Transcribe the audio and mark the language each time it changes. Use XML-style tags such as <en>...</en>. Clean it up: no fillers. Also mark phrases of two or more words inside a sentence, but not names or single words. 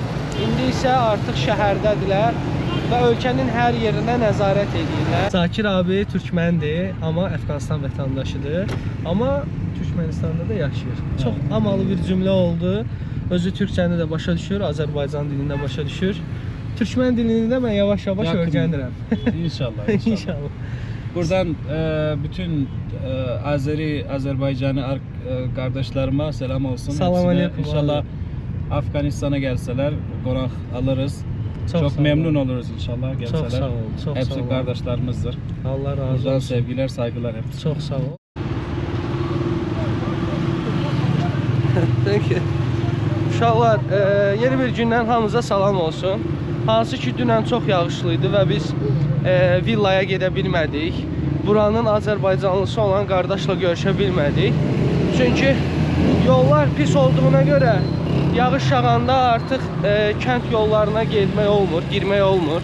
<az>İndi isə artıq şəhərdədirlər və ölkənin hər yerinə nəzarət edirlər. Zakir abi türkməndir, amma Əfqanistan vətəndaşıdır. Amma Türkmənistanda da yaşayır. Çox amalı bir cümlə oldu. Özü türkçəni də başa düşür, Azərbaycan dilini də başa düşür. Türkmen dilini də mən yavaş-yavaş öyrənirəm. İnşallah. İnşallah.</az> <tr>Buradan bütün Azerbaycanlı kardeşlerime selam olsun. Salam aleyküm. İnşallah Afganistan'a gelseler</tr> <az>qonaq alırız.</az> <tr>Çok memnun oluruz inşallah gelseler. Çok sağ ol. Çok hepsi sağ ol. kardeşlerimizdir. Allah razı Buradan olsun. sevgiler, saygılar hepsi. Çok sağ ol.</tr> <en>Thank you.</en> <az>Uşaqlar, yeni bir gündən hamınıza salam olsun. Hansı ki dünən çox yağışlıydı və biz villaya gedə bilmədik. Buranın Azərbaycanlısı olan qardaşla görüşə bilmədik. Çünki yollar pis olduğuna görə yağış yağanda artıq kənd yollarına getmək olmur, girmək olmur.</az>